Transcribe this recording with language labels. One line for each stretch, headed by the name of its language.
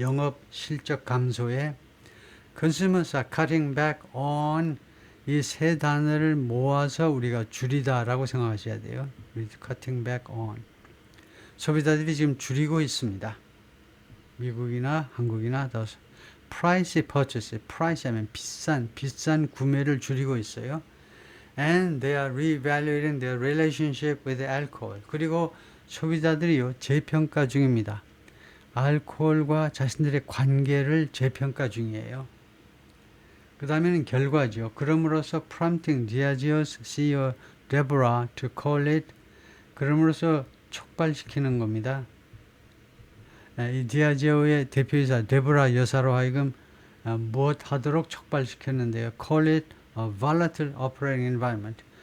Korean: 영업 실적 감소에
English: consumers are cutting back on
Korean: 이 세 단어를 모아서 우리가 줄이다라고 생각하셔야 돼요.
English: cutting back on.
Korean: 소비자들이 지금 줄이고 있습니다. 미국이나 한국이나 더
English: price purchase, price
Korean: 하면 비싼 구매를 줄이고 있어요.
English: And they are reevaluating their relationship with alcohol.
Korean: 그리고 소비자들이요 재평가 중입니다. 알코올과 자신들의 관계를 재평가 중이에요. 그 다음에는 결과죠. 그럼으로써
English: prompting Diageo's CEO Deborah to call it.
Korean: 그럼으로써 촉발시키는 겁니다. 이 디아제오의 대표이사 데보라 여사로 하여금 무엇 하도록 촉발시켰는데요.
English: Call it a volatile operating environment.